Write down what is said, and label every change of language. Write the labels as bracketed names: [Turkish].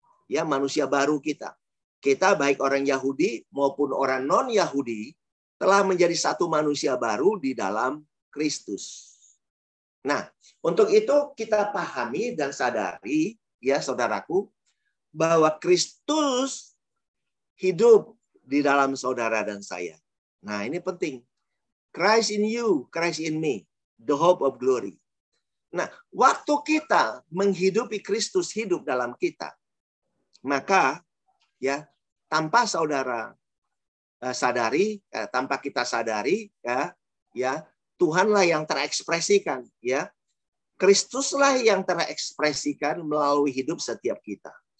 [Indonesian] Ya, manusia baru kita. Kita baik orang Yahudi maupun orang non-Yahudi telah menjadi satu manusia baru di dalam Kristus. Nah, untuk itu kita pahami dan sadari, ya saudaraku, bahwa Kristus hidup di dalam saudara dan saya. Nah, ini penting. [English] Christ in you, Christ in me, the hope of glory. [Indonesian] Nah, waktu kita menghidupi Kristus hidup dalam kita, maka ya tanpa saudara sadari, tanpa kita sadari, ya Tuhanlah yang terekspresikan, ya Kristuslah yang terekspresikan melalui hidup setiap kita.